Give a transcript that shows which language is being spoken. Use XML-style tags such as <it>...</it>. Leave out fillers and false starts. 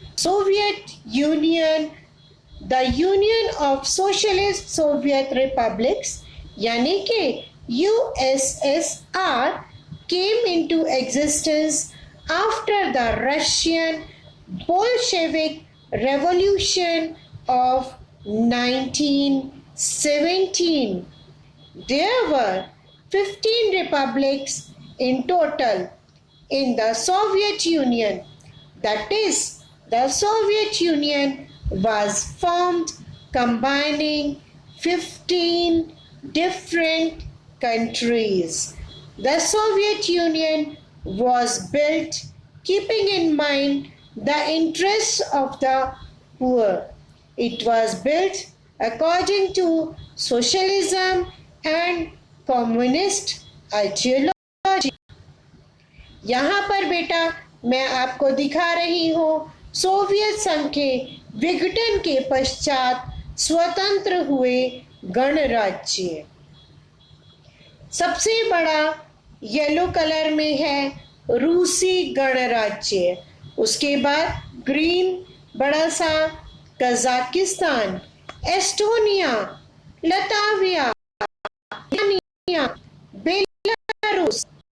<en>Soviet Union, the Union of Socialist Soviet Republics</en> <hi>यानी कि</hi> <en>USSR came into existence after the Russian Bolshevik Revolution of 1917. There were 15 republics in total in the Soviet Union. That is, the Soviet Union was formed combining 15 different countries. The Soviet Union was built keeping in mind the interests of the poor. It was built according to socialism and communist ideology.</en> <hi>यहाँ पर बेटा मैं आपको दिखा रही हूँ Soviet संघ के विघटन के पश्चात स्वतंत्र हुए गणराज्य। सबसे बड़ा येलो कलर में है रूसी गणराज्य, उसके बाद ग्रीन बड़ा सा कजाकिस्तान, एस्टोनिया, लताविया, बेलारूस,</hi>